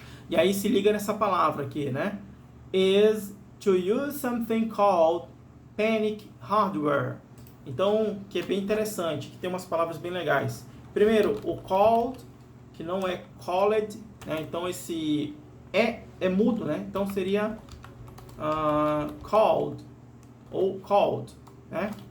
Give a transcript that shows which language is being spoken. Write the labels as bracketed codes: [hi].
[pt] E aí se liga nessa palavra aqui, né? [en] Is to use something called panic hardware. [pt] Então, que é bem interessante, que tem umas palavras bem legais. Primeiro, o called, que não é called, né? Então esse é mudo, né? Então seria called ou called, né?